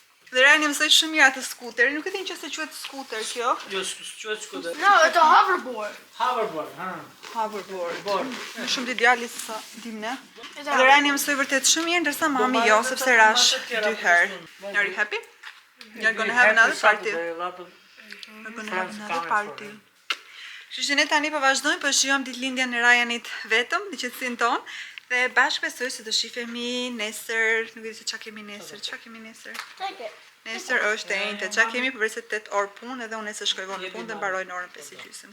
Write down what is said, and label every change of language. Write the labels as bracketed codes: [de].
[sq] Dhe Ryani mësoi shumë mirë atë skuter. Nuk e di nëse quhet skuter kjo. Jo, quhet skuter. [en] No, it's a hoverboard. Hoverboard, ha. [sq] hapur bord. Bord. Shumë di djali se sa dim ne. Edhe Rani mësoi vërtet shumë mirë, ndërsa mami jo, sepse rash 2 herë. [en] Are you happy? You're gonna have another party. We're gonna have another party. [sq] Kështu që ne tani po vazhdojmë, po shijojmë ditëlindjen e Ryanit vetëm, në qetësinë tonë. Dhe bashkë besoj se do shifemi nesër, nuk e di se çka kemi nesër. Çka kemi nesër? Nesër është e njëjtë. Çka kemi përveç se 8 orë punë edhe unë nesër shkoj vonë në punë dhe mbaroj në orën 5:30.